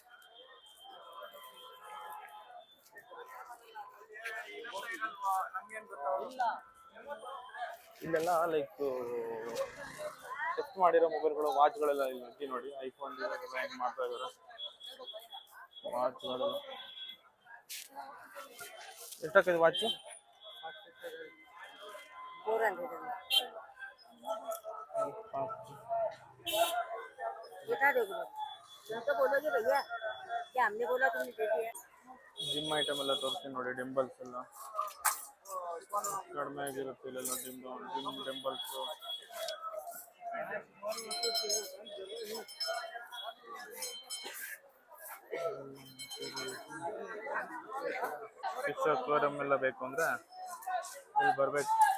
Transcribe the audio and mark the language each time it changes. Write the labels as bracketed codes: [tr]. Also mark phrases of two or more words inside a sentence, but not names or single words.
[kn] ಇಲ್ಲೆಲ್ಲ [en] like test [kn] ಮಾಡಿರೋ ಮೊಬೈಲ್ಗಳು, ವಾಚ್ಗಳೆಲ್ಲ ಇಲ್ಲಿ ನೋಡಿ. ಐಫೋನ್ ರ್ಯಾಂಕ್ ಮಾಡ್ತಾ ಇದ್ದಾರೆ ವಾಚ್ಗಳೆಲ್ಲ. ಎಷ್ಟಾಗ್ತದೆ ವಾಚ್? [hi] 400 बता दोगे? तुम तो बोलोगे भैया क्या हमने बोला तुमने दे दिया. [en] gym item [kn] ಎಲ್ಲ ತೋರಿಸ್ತೀನಿ ನೋಡಿ. ಡಿಂಬಲ್ಸ್ ಎಲ್ಲ ಕಡಿಮೆ ಆಗಿರುತ್ತೆ ಇಲ್ಲೆಲ್ಲ. [en] gym dumbbells. fish aquarium [kn] ಎಲ್ಲ ಬೇಕು ಅಂದರೆ ಇಲ್ಲಿ ಬರಬೇಕು.